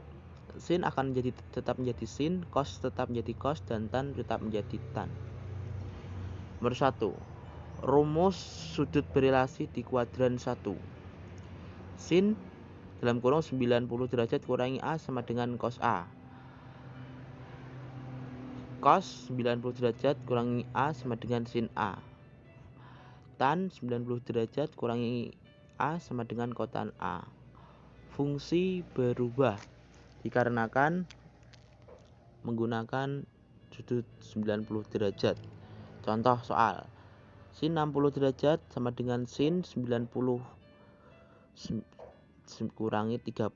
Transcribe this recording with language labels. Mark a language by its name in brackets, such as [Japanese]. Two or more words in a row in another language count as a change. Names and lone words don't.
[Indonesian] Sin akan tetap menjadi sin, cos tetap menjadi cos, dan tan tetap menjadi tan. Nomor 1. Rumus sudut berelasi di kuadran 1. Sin dalam kurung 90 derajat kurangi A sama dengan cos A. Cos 90 derajat kurangi A sama dengan sin A. Tan 90 derajat kurangi A sama dengan kotan A. Fungsi berubah dikarenakan menggunakan sudut 90 derajat. Contoh soal. Sin 60 derajat sama dengan sin 90 kurangi 30.